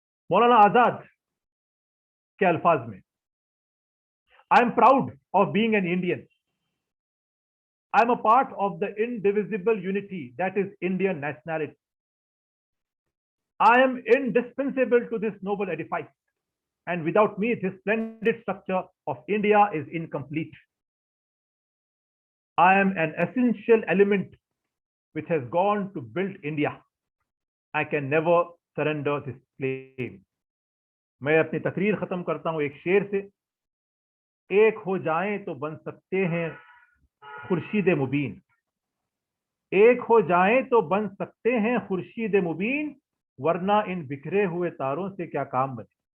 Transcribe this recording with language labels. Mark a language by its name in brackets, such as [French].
[Hindi] मौलाना आजाद के अल्फाज में, [English] I am proud of being an Indian, I am a part of the indivisible unity that is Indian nationality, I am indispensable to this noble edifice, and without me this splendid structure of India is incomplete. I am an essential element which has gone to build India. I can never surrender this claim. [Hindi] मैं अपनी तकरीर खत्म करता हूं एक शेर से। एक हो जाएं तो बन सकते हैं खुर्शीद मुबीन, एक हो जाएं तो बन सकते हैं खुर्शीद मुबीन, वरना इन बिखरे हुए तारों से क्या काम बने।